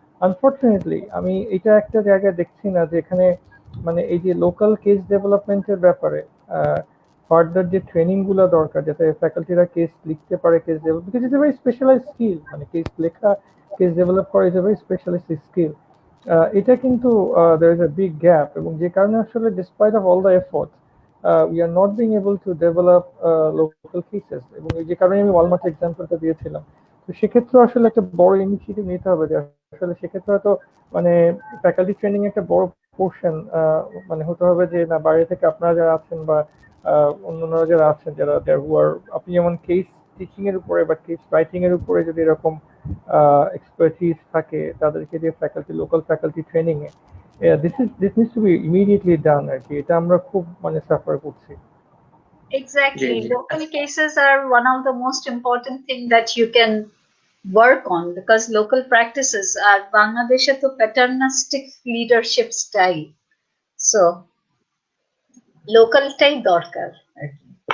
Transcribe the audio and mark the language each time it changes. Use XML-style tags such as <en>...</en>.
<bn>Unfortunately আমি এটা একটা জায়গায় দেখছি না যে এখানে মানে এই যে লোকাল কেস ডেভেলপমেন্টের ব্যাপারে ফার্দার যে ট্রেনিং গুলো দরকার, যাতে ফ্যাকাল্টিরা কেস লিখতে পারে, case develop,</bn> <en>because it's a very specialise skill,</en> <bn>মানে কেস লেখা, কেস ডেভেলপ করা</bn> <en>Is a very specialist skill. এটা কিন্তু there is a big gap,</en> <bn>এবং যে কারণে আসলে despite of all the efforts we are not being able to develop local cases, এবং যে কারণে আমি ওয়ালমার্ট এক্সাম্পলটা দিয়েছিলাম। তো সেক্ষেত্রে আসলে একটা বড় ইনিশিয়েটিভ নিতে হবে, যে আসলে সেক্ষেত্রে হয়তো মানে ফ্যাকাল্টি ট্রেনিং একটা বড় পোর্শন মানে হতে হবে, যে না বাইরে থেকে আপনারা যারা আছেন বা অন্যান্যরা যারা আছেন, যারা আপনি যেমন কেস টিচিং এর উপরে বা কেস রাইটিং এর উপরে যদি এরকম এক্সপার্টিস থাকে, তাদেরকে যে faculty, local faculty training A,</bn> <en>this needs to be immediately done</en> <bn>আর কি। এটা আমরা খুব মানে সাফার করছি।</bn> <en>Exactly. Local cases are one of the most important thing that you can work on, because local practices are Bangladeshe to paternalistic leadership style.</en> <bn>So local টাই দরকার আর কি।</bn>